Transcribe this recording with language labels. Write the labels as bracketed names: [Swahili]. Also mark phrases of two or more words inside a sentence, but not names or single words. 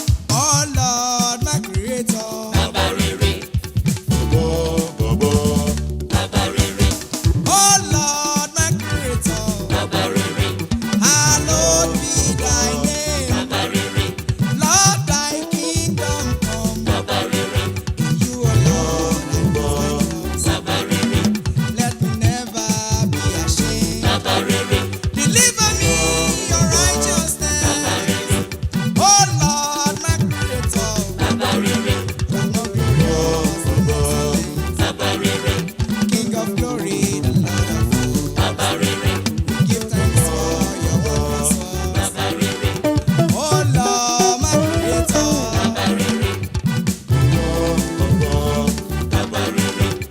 [English] Oh Lord, my creator. [Yoruba] Bàbá rere. Bo, bo, bo. Bàbá rere. [English] Oh Lord, my creator. [Yoruba] Bàbá rere. [English] Hallowed be thy name. [Yoruba] Bàbá rere. [English] Lord, thy kingdom come. [Yoruba] Bàbá rere. [English] You alone are God. [Yoruba] Bàbá rere. [English] Let me never be ashamed. [Yoruba] Bàbá rere. [English] Deliver me in your righteousness. Oh Lord, my creator. [Yoruba] Bàbá rere. [English] You are not glorious in excellence. [Yoruba] Bàbá rere. [English] King of glory, the Lord of hosts. [Yoruba] Bàbá rere. [English] We give thanks for your wondrous works. [Yoruba] Bàbá rere. [English] Oh Lord, my creator. [Yoruba] Bàbá rere. Bàbá rere.